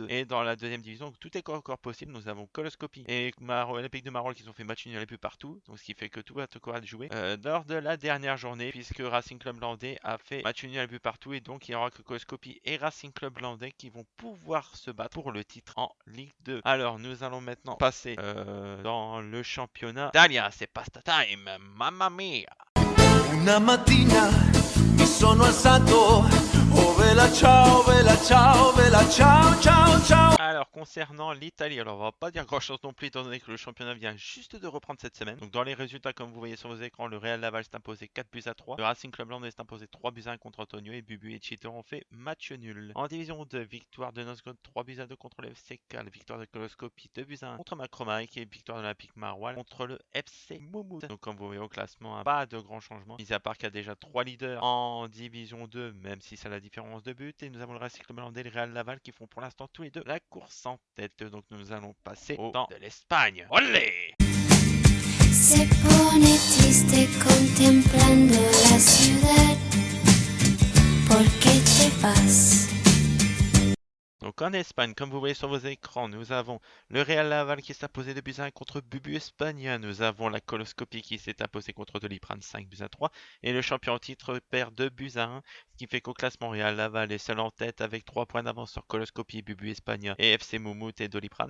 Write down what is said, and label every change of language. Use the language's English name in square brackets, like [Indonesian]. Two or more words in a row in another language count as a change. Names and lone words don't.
[French] Et dans la deuxième division, tout est encore possible. Nous avons Coloscopie et Olympique de Marolles qui ont fait match nul un peu partout, donc ce qui fait que tout va encore être joué lors de la dernière journée, puisque Racing Club Landais a fait match nul un peu partout, et donc il n'y aura que Coloscopie et Racing Club Landais qui vont pouvoir se battre pour le titre en Ligue 2. Alors nous allons maintenant passer dans le championnat d'Italia. C'est [English] pasta time, [Italian] mamma mia! Una mattina mi sono alzato, oh vela ciao, vela ciao, vela ciao, ciao, ciao. [French] Alors concernant l'Italie, alors on va pas dire grand chose non plus étant donné que le championnat vient juste de reprendre cette semaine. Donc dans les résultats comme vous voyez sur vos écrans, le Real Laval s'est imposé 4 buts à 3. Le Racing Club Landais s'est imposé 3 buts à 1 contre Antonio, et Bubu et Cheater ont fait match nul. En division 2, victoire de Nosgoth 3 buts à 2 contre le FC Cal, victoire de Coloscopie 2 buts à 1 contre Macromike, et victoire de l'Olympique Maroilles contre le FC Moumout. Donc comme vous voyez au classement, pas de grand changement, mis à part qu'il y a déjà 3 leaders en division 2, même si c'est la différence de but. Et nous avons le Racing Club Landais et le Real Laval qui font pour l'instant tous les deux la course en tête. Donc nous allons passer au temps de l'Espagne. Olé! [Spanish] Se pone triste contemplando la ciudad. ¿Por qué te vas? [French] Donc en Espagne, comme vous voyez sur vos écrans, nous avons le Real Laval qui s'est imposé 2 buts à 1 contre Bubu Espagnol. Nous avons la Coloscopie qui s'est imposée contre Doliprane 5 buts à 3. Et le champion en titre perd 2 buts à 1. Ce qui fait qu'au classement, Real Laval est seul en tête avec 3 points d'avance sur Coloscopie, Bubu Espagnol et FC Moumout et Doliprane.